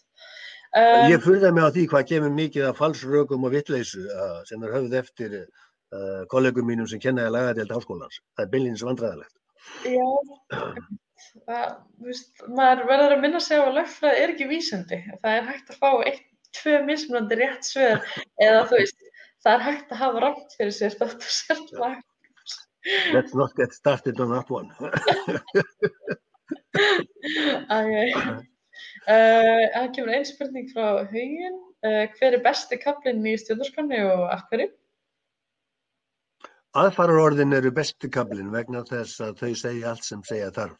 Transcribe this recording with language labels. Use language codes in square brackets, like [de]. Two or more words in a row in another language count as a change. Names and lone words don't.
[is] Ég furða mig á því hvað kemur mikið af falsrökum og vitleysu sem er höfð eftir kollegum mínum sem kenna í lagadeild háskólans. Það er beinlínis vandræðalegt. Já, maður verður að minna sig á að lögfræði er ekki vísindi. Það er hægt að fá 2 mismunandi rétt svör eða þú veist, það er hægt að hafa rangt fyrir sér þótt og sérlega. [en] Let's not get started on that one. [is] Það kemur ein spurning frá Huginn. Hver er besti kaflinn í stjórnarskránni og af hverju? Aðfararorðin eru besti kaflinn vegna þess að þau segja allt sem segja þarf.